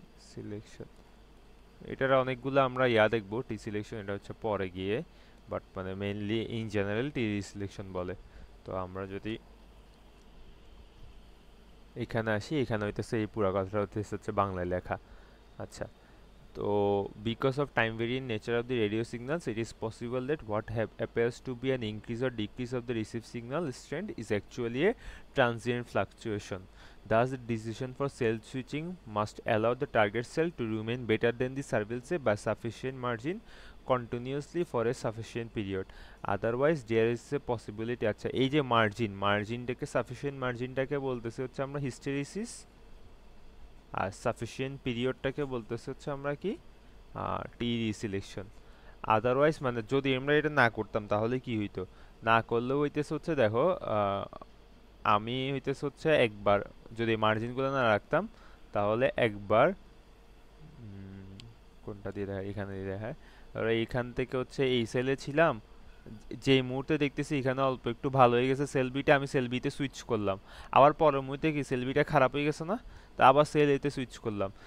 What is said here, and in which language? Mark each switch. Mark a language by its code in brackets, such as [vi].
[bn] Selection, এটার অনেকগুলো আমরা দেখবো টি সিলেকশন, এটা হচ্ছে পরে গিয়ে, বাট মানে mainly in general T selection বলে। তো আমরা যদি এখানে আসি, এখানে হইতেছে এই পুরো কথাটা হচ্ছে বাংলায় লেখা। [en] আচ্ছা, তো because of time variant nature of the radio signals, it is possible that what appears to be an increase or decrease of the received signal strength is actually a transient fluctuation. Thus, the decision for cell switching must allow the target cell to remain better than the surveillance cell by sufficient margin continuously for a sufficient period. Otherwise, there is a possibility. [bn] আচ্ছা, এই যে মার্জিনটাকে sufficient মার্জিনটাকে বলতেছে হচ্ছে আমরা hysteresis, আর sufficient পিরিয়ডটাকে বলতেছে হচ্ছে আমরা কি, টি সিলেকশন। আদারওয়াইজ মানে যদি আমরা এটা না করতাম তাহলে কি হইতো, না করলেও হইতেছে হচ্ছে দেখো, আমি হইতেছে হচ্ছে একবার যদি মার্জিনগুলো না রাখতাম, তাহলে একবার কোনটা দিয়ে দেখায়, এখানে দিয়ে দেখায়, তারপরে এইখান থেকে হচ্ছে এই সেলে ছিলাম, যে মুহূর্তে দেখতেছি এখানে অল্প একটু ভালো হয়ে গেছে সেলবিটা, আমি সেলবিতে সুইচ করলাম, আবার পরের মুহূর্তে কি সেলবিটা খারাপ হয়ে গেছে না, তো আবার সেল এতে সুইচ করলাম।